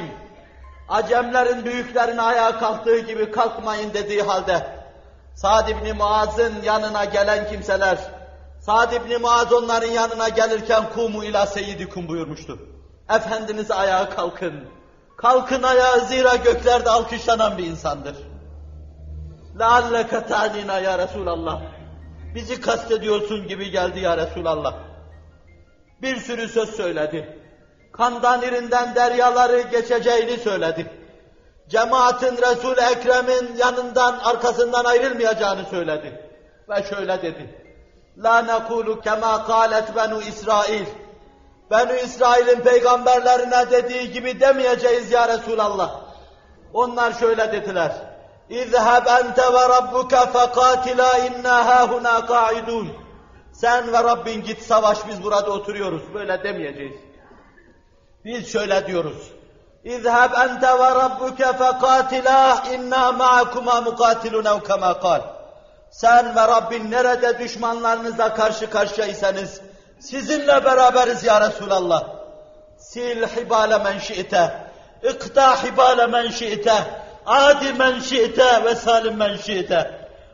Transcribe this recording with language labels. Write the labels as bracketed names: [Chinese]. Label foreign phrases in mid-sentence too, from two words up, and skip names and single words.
[Turkish] Acemlerin büyüklerine ayağa kalktığı gibi kalkmayın dediği halde Sa'd ibn Muaz'ın yanına gelen kimseler, Sa'd ibn Muaz onların yanına gelirken [Arabic] قوموا إلى سيدكم [Turkish] buyurmuştu. Efendiniz ayağa kalkın. Kalkın ayağa, zira göklerde alkışlanan bir insandır. [Arabic] لَعَلَّكَ تَعْنِينَا يا رسول الله. [Turkish] Bizi kastediyorsun gibi geldi [Arabic] يا رسول الله. [Turkish] Bir sürü söz söyledi. Kandan irinden deryaları geçeceğini söyledi. Cemaatin Resul-i Ekrem'in yanından, arkasından ayrılmayacağını söyledi. Ve şöyle dedi. [Arabic] لَا نَقُولُ كَمَا قَالَتْ بَنُوا İsrail. [Turkish] Benu İsrail'in peygamberlerine dediği gibi demeyeceğiz [Arabic] يا رسول الله. [Turkish] Onlar şöyle dediler. [Arabic] اِذْهَبْ أَنْتَ وَرَبُّكَ فَقَاتِلَا اِنَّا هَا هُنَا قَاعِدُونَ. [Turkish] Sen ve Rabbin git savaş, biz burada oturuyoruz. Böyle demeyeceğiz. Biz şöyle diyoruz. [Arabic] اِذْهَبْ أَنْتَ وَرَبُّكَ فَقَاتِلَا اِنَّا مَعَكُمَا مُقَاتِلُونَ كَمَا قَالَ. [Turkish] Sen ve Rabbin nerede düşmanlarınıza karşı karşıyaysanız, sizinle beraberiz [Arabic] يا رسول الله. صل حبال من شئت، اقطع حبال من شئت، عاد من شئت وسالم من شئت.